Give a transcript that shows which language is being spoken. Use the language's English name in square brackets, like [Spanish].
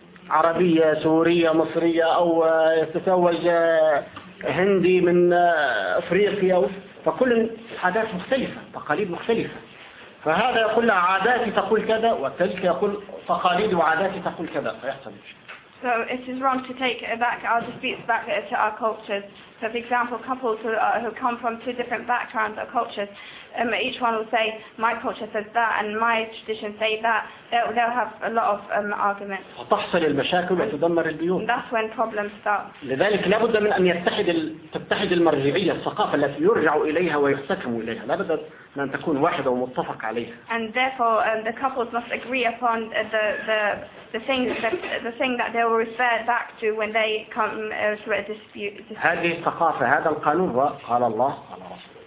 [Arabic] عربية سورية مصرية أو يتزوج هندي من أفريقيا، فكل عادات مختلفة تقاليد مختلفة، فهذا يقول عاداتي تقول كذا وتلك يقول تقاليدي وعاداتي تقول كذا فيحصل مشكلة. [English] So it is wrong to take back our disputes back to our cultures. So for example, couples who come from two different backgrounds or cultures, each one will say, my culture says that and my tradition say that. They'll have a lot of arguments. And that's when problems start. [Arabic] لذلك لابد من أن تتحد المرجعية الثقافة التي يرجع إليها ويحتكم إليها. لابد أن تكون واحدة ومتفق عليها. [English] And therefore, the couples must agree upon the thing that they will refer back to when they come to a dispute. [Arabic] هذه الثقافة هذا القانون قال الله على رسول الله.